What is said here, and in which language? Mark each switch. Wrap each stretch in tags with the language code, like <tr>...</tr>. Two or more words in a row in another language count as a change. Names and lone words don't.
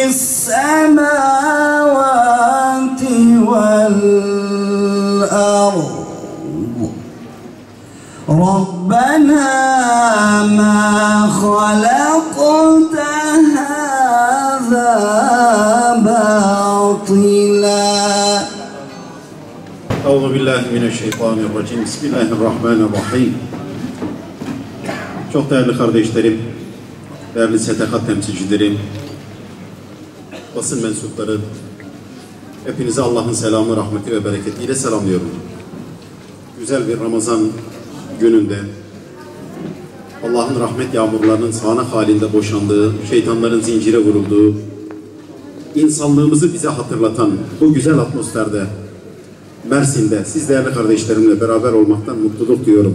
<ar>السماوات والأرض ربنا ما خلقت هذا باطلا. أعوذ بالله من الشيطان الرجيم. بسم الله الرحمن الرحيم.</ar> <tr>Çok değerli kardeşlerim, değerli STK temsilcilerim, basın mensupları, hepinize Allah'ın selamı, rahmeti ve bereketiyle selamlıyorum. Güzel bir Ramazan gününde Allah'ın rahmet yağmurlarının sağanak halinde boşandığı, şeytanların zincire vurulduğu, insanlığımızı bize hatırlatan bu güzel atmosferde, Mersin'de siz değerli kardeşlerimle beraber olmaktan mutluluk duyuyorum.</tr>